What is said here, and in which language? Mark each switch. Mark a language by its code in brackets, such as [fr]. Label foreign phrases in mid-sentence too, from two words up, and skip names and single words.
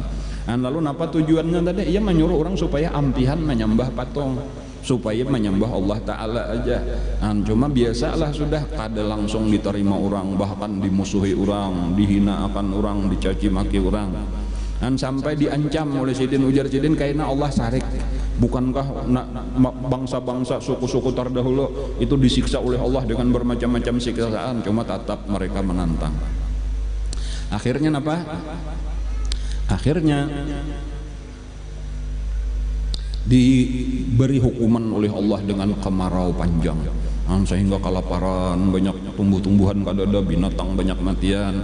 [bjn] Lalu apa tujuannya tadi? Ia menyuruh orang supaya ampihan menyembah patung, supaya menyembah Allah Ta'ala aja. Cuma biasalah sudah kada langsung diterima orang, bahkan dimusuhi orang, dihina akan orang, dicaci maki orang, sampai diancam oleh Sidin ujar Sidin karena Allah sarik. [id] Bukankah bangsa-bangsa suku-suku terdahulu itu disiksa oleh Allah dengan bermacam-macam siksaan, cuma tetap mereka menantang. Akhirnya apa? [bjn] Akhirnya diberi hukuman oleh Allah dengan kemarau panjang, sehingga kelaparan, banyak tumbuh-tumbuhan kadada, binatang banyak matian.